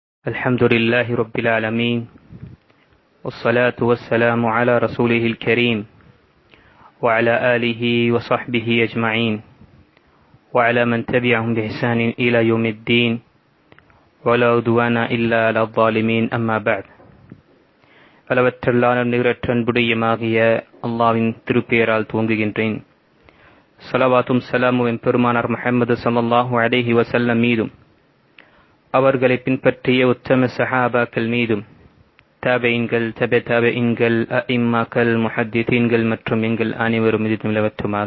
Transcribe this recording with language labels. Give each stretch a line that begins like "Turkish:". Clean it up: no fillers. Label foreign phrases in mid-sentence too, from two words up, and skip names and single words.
Arabic: الحمد لله رب العالمين والصلاة والسلام على رسوله الكريم وعلى آله وصحبه أجمعين وعلى من تبعهم بإحسان إلى يوم الدين ولا عدوان إلا على الظالمين أما بعد
Tamil: அளவற்றல்லான நிகரற்ற அன்புடையமாகிய அல்லாஹ்வின் திருப்பெயரால் துவங்குகின்றேன். ஸலவாத்தும் ஸலாமும் பெருமானார் முஹம்மது
Arabic: صلى الله عليه وسلم
Tamil: மீதும் அவர்களை பின்பற்றிய உத்தம சஹாபாக்கள் மீதும் தாபீன்கள் தபீன்கள் அஇம்மாக்கள் முஹத்திதீன்கள் மற்றும் எங்கள் அனைவரும் மீதும் நிலவற்றுமாக.